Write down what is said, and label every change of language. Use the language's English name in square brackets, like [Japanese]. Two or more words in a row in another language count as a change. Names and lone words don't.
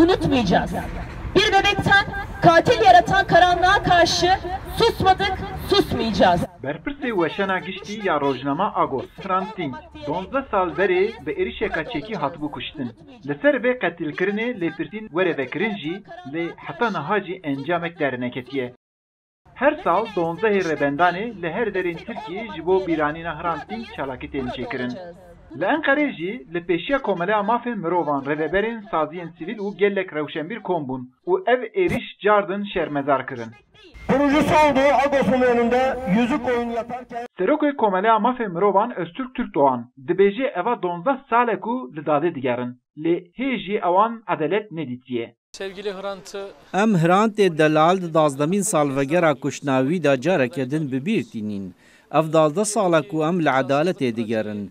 [Turkish] unutmayacağız. Bir bebekten katil yaratan karanlığa karşı susmadık, susmayacağız. [Kurdish] Berpirsê weşana giştî ya rojnama Agos, Hrant Dink, 12 sal berê bi êrişeka çekî hatibû kuştin. Li ser vê qetilkirinê lêpirsîn were vekirin jî lê heta niha jî encamek derineketiye. Her sal 12 rêbendanê li her derên Tirkiyê ji bo bîranîna Hrant Dink çalakî tên çêkirin. Li Enqerê jî li pêşiya komeleya mafên mirovan rêveberên saziyên sivîl û gelek rewşenbîr kom bûn û ev êriş cardin şermezar kirin. [Turkish] Kurucusu olduğu Agos'un önünde yüzük oyunu yaparken... [Kurdish] Serokê komeleya mafên mirovan Öztürk Türkdoğan dibêje eva 12 salek û li dadê digerin. Lê hê jî ewan edelet nedîtiye. [Turkish] Sevgili Hrant'ı [Kurdish] Em Hrantê delal di 12 salvegera kuşnavî da careke din bi bîr tînin. Ev 12 salek û em li edaletê digerin.